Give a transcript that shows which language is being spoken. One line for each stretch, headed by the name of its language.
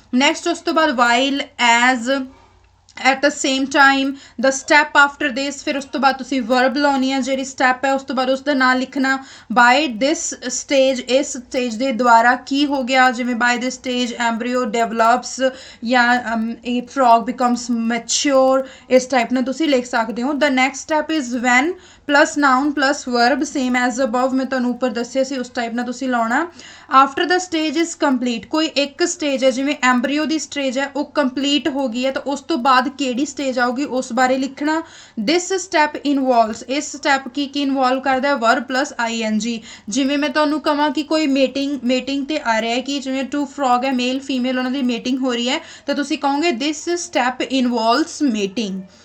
Punjabi: Next ਉਸ ਤੋਂ ਬਾਅਦ while, as,
English: at the same time, the step after this,
Punjabi: ਫਿਰ ਉਸ ਤੋਂ ਬਾਅਦ ਤੁਸੀਂ verb ਲਾਉਣੀ ਹੈ, ਜਿਹੜੀ ਸਟੈਪ ਹੈ ਉਸ ਤੋਂ ਬਾਅਦ ਉਸ ਦਾ ਨਾਂ ਲਿਖਣਾ।
English: by this stage,
Punjabi: ਇਸ ਸਟੇਜ ਦੇ ਦੁਆਰਾ ਕੀ ਹੋ ਗਿਆ, ਜਿਵੇਂ
English: by this stage embryo develops
Punjabi: ਜਾਂ
English: a frog becomes mature,
Punjabi: ਇਸ ਟਾਈਪ ਨਾਲ ਤੁਸੀਂ ਲਿਖ ਸਕਦੇ ਹੋ।
English: the next step is when plus noun plus verb, same as above,
Punjabi: ਮੈਂ ਤੁਹਾਨੂੰ ਉੱਪਰ ਦੱਸਿਆ ਸੀ ਉਸ ਟਾਈਪ ਨਾਲ ਤੁਸੀਂ ਲਾਉਣਾ।
English: after the stage is complete,
Punjabi: ਕੋਈ ਇੱਕ ਸਟੇਜ ਹੈ ਜਿਵੇਂ ਐਮਬਰੀਓ ਦੀ ਸਟੇਜ ਹੈ ਉਹ ਕੰਪਲੀਟ ਹੋ ਗਈ ਹੈ, ਤਾਂ ਉਸ ਤੋਂ ਬਾਅਦ ਕਿਹੜੀ ਸਟੇਜ ਆਊਗੀ ਉਸ ਬਾਰੇ ਲਿਖਣਾ।
English: this step involves,
Punjabi: ਇਸ ਸਟੈਪ ਕੀ ਇਨਵੋਲਵ ਕਰਦਾ ਹੈ,
English: verb plus ing।
Punjabi: ਜਿਵੇਂ ਮੈਂ ਤੁਹਾਨੂੰ ਕਹਾਂ ਕਿ ਕੋਈ ਮੇਟਿੰਗ ਤੇ ਆ ਰਿਹਾ ਹੈ ਕਿ ਜਿਵੇਂ 2 frog ਹੈ, ਮੇਲ ਫੀਮੇਲ, ਉਹਨਾਂ ਦੀ ਮੇਟਿੰਗ ਹੋ ਰਹੀ ਹੈ, ਤਾਂ ਤੁਸੀਂ ਕਹੋਗੇ
English: this step involves mating।